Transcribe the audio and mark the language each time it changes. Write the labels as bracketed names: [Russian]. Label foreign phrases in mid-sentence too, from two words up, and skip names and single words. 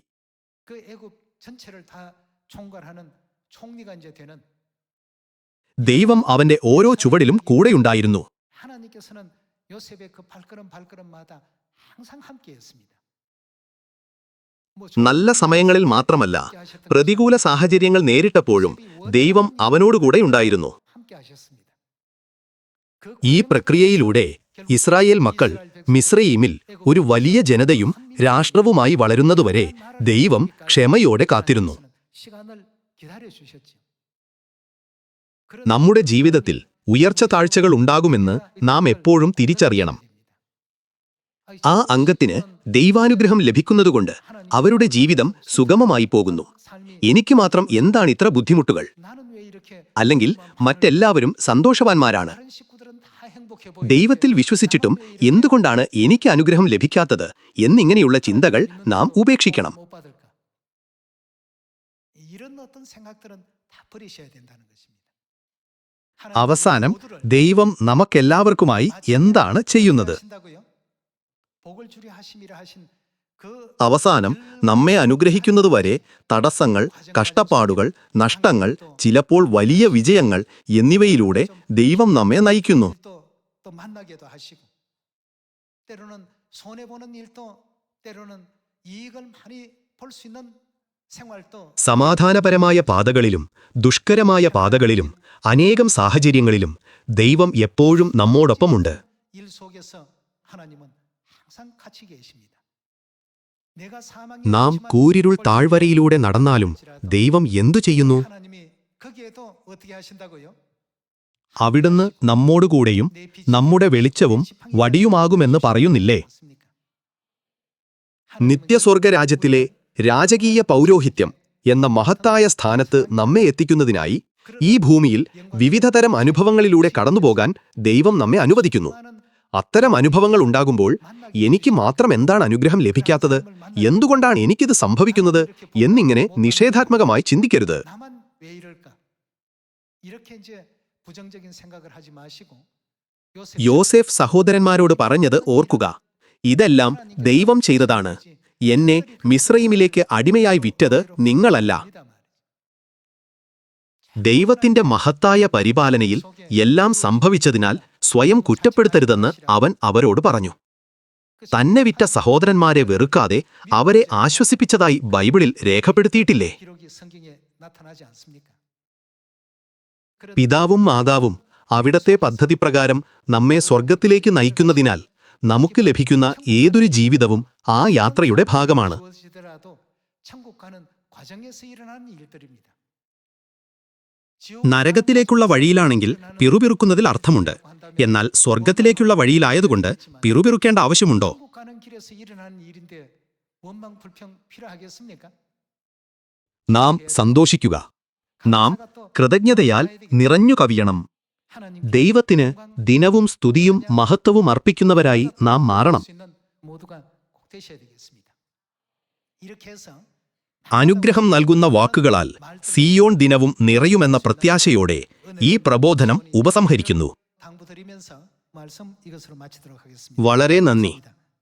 [Korean] 그 애굽 전체를 다 총괄하는 총리가 이제 되는 [Malayalam] ദൈവം അവന്റെ ഓരോ ചുവടിലും കൂടെയുണ്ടായിരുന്നു. [Korean] 하나님께서는 요셉의 그 발걸음마다 항상 함께했습니다. [Malayalam] നല്ല സമയങ്ങളിൽ മാത്രമല്ല, പ്രതികൂല സാഹചര്യങ്ങൾ നേരിട്ടപ്പോഴും ദൈവം അവനോടുകൂടെ ഉണ്ടായിരുന്നു. [Korean] 함께하셨습니다. [Malayalam] ഈ പ്രക്രിയയിലൂടെ ഇസ്രായേൽ മക്കൾ മിസ്രയീമിൽ ഒരു വലിയ ജനതയും രാഷ്ട്രവുമായി വളരുന്നതുവരെ ദൈവം ക്ഷമയോടെ കാത്തിരുന്നു. [Korean] 시간을 기다려주셨죠. [Malayalam] നമ്മുടെ ജീവിതത്തിൽ ഉയർച്ച താഴ്ചകൾ ഉണ്ടാകുമെന്ന് നാം എപ്പോഴും തിരിച്ചറിയണം. ആ അംഗത്തിന് ദൈവാനുഗ്രഹം ലഭിക്കുന്നതുകൊണ്ട് അവരുടെ ജീവിതം സുഗമമായി പോകുന്നു. എനിക്ക് മാത്രം എന്താണ് ഇത്ര ബുദ്ധിമുട്ടുകൾ? [Korean] 나는 왜 이렇게 [Malayalam] അല്ലെങ്കിൽ മറ്റെല്ലാവരും സന്തോഷവാന്മാരാണ്? [Korean] 다른 식구들은 다 행복해 보이는데 [Malayalam] ദൈവത്തിൽ വിശ്വസിച്ചിട്ടും എന്തുകൊണ്ടാണ് എനിക്ക് അനുഗ്രഹം ലഭിക്കാത്തത് എന്നിങ്ങനെയുള്ള ചിന്തകൾ നാം ഉപേക്ഷിക്കണം. [Korean] 못 받을까? 이런 어떤 생각들은 다 버리셔야 된다는 것입니다. [Malayalam] അവസാനം ദൈവം നമുക്കെല്ലാവർക്കുമായി എന്താണ് ചെയ്യുന്നത്? [Korean] 복을 주려 하심이라 하신 그 [Malayalam] അവസാനം നമ്മെ അനുഗ്രഹിക്കുന്നതുവരെ തടസ്സങ്ങൾ, കഷ്ടപ്പാടുകൾ, നഷ്ടങ്ങൾ, ചിലപ്പോൾ വലിയ വിജയങ്ങൾ എന്നിവയിലൂടെ ദൈവം നമ്മെ നയിക്കുന്നു. [Korean] 또 만나게도 하시고 때로는 손해 보는 일도 때로는 이익을 많이 볼 수 있는 생활도 [Malayalam] സമാധാനപരമായ പാതകളിലും ദുഷ്കരമായ പാതകളിലും അനേകം സാഹചര്യങ്ങളിലും ദൈവം എപ്പോഴും നമ്മോടൊപ്പമുണ്ട്. [Korean] 일 속에서 하나님은 항상 같이 계십니다. [Malayalam] നാം കൂരിരുൾ താഴ്വരയിലൂടെ നടന്നാലും ദൈവം എന്തു ചെയ്യുന്നു? [Korean] 하나님이 거기에도 어떻게 하신다고요? [Malayalam] അവിടുന്ന് നമ്മോടുകൂടെയും നമ്മുടെ വെളിച്ചവും വടിയുമാകുമെന്ന് പറയുന്നില്ലേ? നിത്യസ്വർഗരാജ്യത്തിലെ രാജകീയ പൗരോഹിത്യം എന്ന മഹത്തായ സ്ഥാനത്ത് നമ്മെ എത്തിക്കുന്നതിനായി ഈ ഭൂമിയിൽ വിവിധതരം അനുഭവങ്ങളിലൂടെ കടന്നുപോകാൻ ദൈവം നമ്മെ അനുവദിക്കുന്നു. അത്തരം അനുഭവങ്ങൾ ഉണ്ടാകുമ്പോൾ എനിക്ക് മാത്രം എന്താണ് അനുഗ്രഹം ലഭിക്കാത്തത്, എന്തുകൊണ്ടാണ് എനിക്കിത് സംഭവിക്കുന്നത് എന്നിങ്ങനെ നിഷേധാത്മകമായി ചിന്തിക്കരുത്. [Korean] 나만 왜 이럴까? 이렇게 이제 부정적인 생각을 하지 마시고 [Malayalam] യോസേഫ് സഹോദരന്മാരോട് പറഞ്ഞത് ഓർക്കുക, ഇതെല്ലാം ദൈവം ചെയ്തതാണ്. എന്നെ മിസ്രയീമിലേക്ക് അടിമയായി വിറ്റത് നിങ്ങളല്ല. ദൈവത്തിന്റെ മഹത്തായ പരിപാലനയിൽ എല്ലാം സംഭവിച്ചതിനാൽ സ്വയം കുറ്റപ്പെടുത്തരുതെന്ന് അവൻ അവരോട് പറഞ്ഞു. തന്നെ വിറ്റ സഹോദരന്മാരെ വെറുക്കാതെ അവരെ ആശ്വസിപ്പിച്ചതായി ബൈബിളിൽ രേഖപ്പെടുത്തിയിട്ടില്ലേ? [Korean] 기록이 성경에 나타나지 않습니까? [Malayalam] പിതാവും മാതാവും അവിടത്തെ പദ്ധതിപ്രകാരം നമ്മെ സ്വർഗത്തിലേക്ക് നയിക്കുന്നതിനാൽ നമുക്ക് ലഭിക്കുന്ന ഏതൊരു ജീവിതവും ആ യാത്രയുടെ ഭാഗമാണ്. [Korean] 주어지더라도 천국 가는 과정에서 일어나는 일들입니다. [Malayalam] നരകത്തിലേക്കുള്ള വഴിയിലാണെങ്കിൽ പിറുപിറുക്കുന്നതിൽ അർത്ഥമുണ്ട്. എന്നാൽ സ്വർഗത്തിലേക്കുള്ള വഴിയിലായതുകൊണ്ട് പിറുപിറുക്കേണ്ട ആവശ്യമുണ്ടോ? [Korean] 천국 가는 길에서 일어나는 일인데 원망 불평 필요하겠습니까? [Malayalam] നാം സന്തോഷിക്കുക. നാം കൃതജ്ഞതയാൽ നിറഞ്ഞു കവിയണം. [Korean] 하나님 [Malayalam] ദൈവത്തിന് ദിനവും സ്തുതിയും മഹത്വവും അർപ്പിക്കുന്നവരായി നാം മാറണം. [Korean] 수 있는 모두가 꼭 되셔야 되겠습니다. 이렇게 해서 [Malayalam] അനുഗ്രഹം നൽകുന്ന വാക്കുകളാൽ സിയോൺ ദിനവും നിറയുമെന്ന പ്രത്യാശയോടെ ഈ പ്രബോധനം ഉപസംഹരിക്കുന്നു. [Korean] 당부드리면서 말씀 이것으로 마치도록 하겠습니다. [Malayalam] വളരെ നന്ദി.